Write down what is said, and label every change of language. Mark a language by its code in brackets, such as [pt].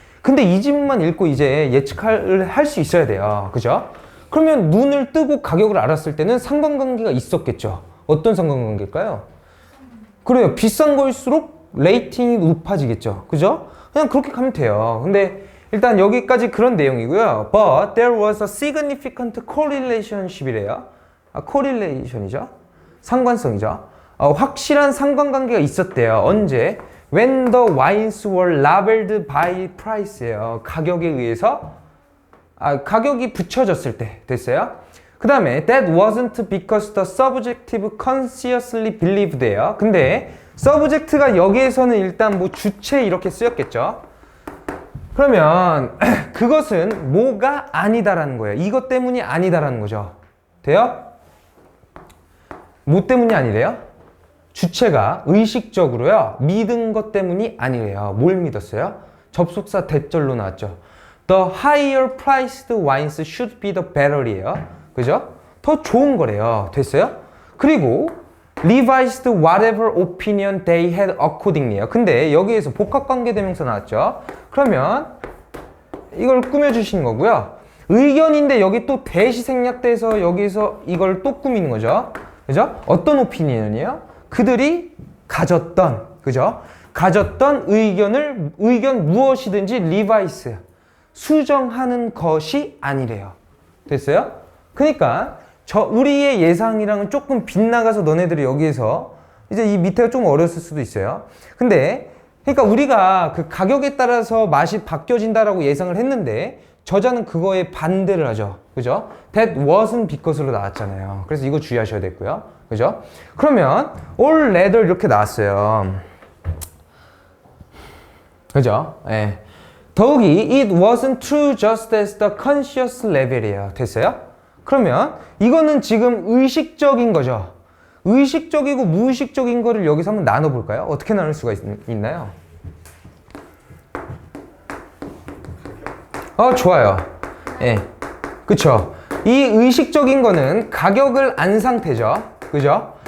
[ko] 근데 이 지문만 읽고 이제 예측을 할 수 있어야 돼요. 그죠? 그러면 눈을 뜨고 가격을 알았을 때는 상관관계가 있었겠죠. 어떤 상관관계일까요? 그래요. 비싼 거일수록 레이팅이 높아지겠죠. 그죠? 그냥 그렇게 가면 돼요. 근데 일단 여기까지 그런 내용이고요. [en] But there was a significant correlationship이래요. [ko] correlation이죠. 상관성이죠. 확실한 상관관계가 있었대요. 언제? [en] When the wines were labeled by price예요. [ko] 가격에 의해서 가격이 붙여졌을 때 됐어요. [en] 그 다음에 that wasn't because the subjective consciously believed예요. [ko] 근데 subject가 여기에서는 일단 뭐 주체 이렇게 쓰였겠죠. 그러면 그것은 뭐가 아니다라는 거예요. 이것 때문이 아니다라는 거죠. 돼요? 뭐 때문이 아니래요? 주체가 의식적으로요 믿은 것 때문이 아니래요. 뭘 믿었어요? 접속사 대절로 나왔죠. [en] The higher priced wines should be the better이에요. [ko] 그죠? 더 좋은 거래요. 됐어요? [en] 그리고 revised whatever opinion they had accordingly에요. [ko] 근데 여기에서 복합관계대명사 나왔죠. 그러면 이걸 꾸며주신 거고요. 의견인데 여기 또 대시 생략돼서 여기서 이걸 또 꾸미는 거죠. 그죠? 어떤 opinion이에요? 그들이 가졌던, 그죠? 가졌던 의견 무엇이든지 revise, 수정하는 것이 아니래요. 됐어요? 그러니까 우리의 예상이랑은 조금 빗나가서 너네들이 여기에서 이제 이 밑에가 좀 어렸을 수도 있어요. 근데 그러니까 우리가 그 가격에 따라서 맛이 바뀌어진다라고 예상을 했는데 저자는 그거에 반대를 하죠. 그죠? [en] That wasn't because로 나왔잖아요. [ko] 그래서 이거 주의하셔야 되고요. 그죠? 그러면 [en] all rather [ko] 이렇게 나왔어요. 그죠? 예. 더욱이 [en] it wasn't true just as the conscious level이에요. [ko] 됐어요? 그러면 이거는 지금 의식적인 거죠. 의식적이고 무의식적인 거를 여기서 한번 나눠볼까요? 어떻게 나눌 수가 있나요? 좋아요. 예. 그쵸. 이 의식적인 거는 가격을 안 상태죠. 그죠?